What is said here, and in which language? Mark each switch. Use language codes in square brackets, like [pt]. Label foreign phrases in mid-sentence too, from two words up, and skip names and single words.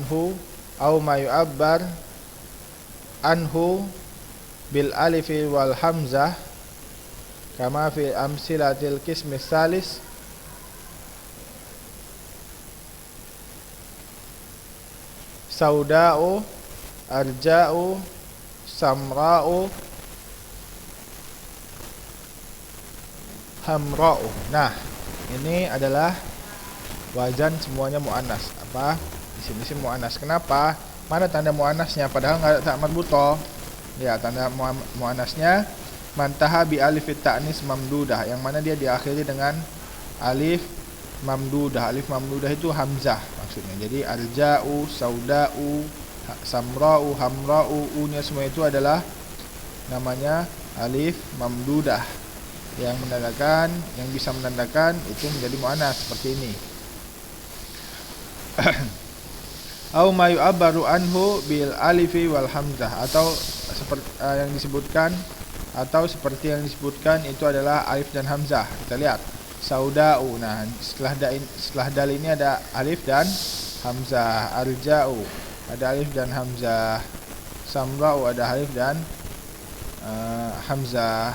[ar] عنه بالألف والهمزة كما في أمثلة القسم الثالث سوداء، عرجاء، سمراء، حمراء. [id] Nah, ini adalah wazan semuanya muannas. Apa? Di sini muannas. Kenapa? Mana tanda muannasnya? Padahal enggak ada [ar] تاء مربوطة. [id] Ya, tanda muannasnya [ar] منتهى بألف التأنيث ممدودة, [id] yang mana dia diakhiri dengan [ar] ألف ممدودة. ألف ممدودة [id] itu hamzah maksudnya. Jadi [ar] عرجاء، سوداء، سمراء، حمراء, [id] u-nya semua itu adalah namanya [ar] ألف ممدودة [id] yang menandakan, yang bisa menandakan itu menjadi muannas seperti ini. [ar] أو ما يعبر عنه بالألف والهمزة, [id] atau seperti yang disebutkan, atau seperti yang disebutkan itu adalah alif dan hamzah. Kita lihat sauda'u. Nah, setelah dal ini ada alif dan hamzah. Arja'u ada alif dan hamzah. Samra'u ada alif dan hamzah.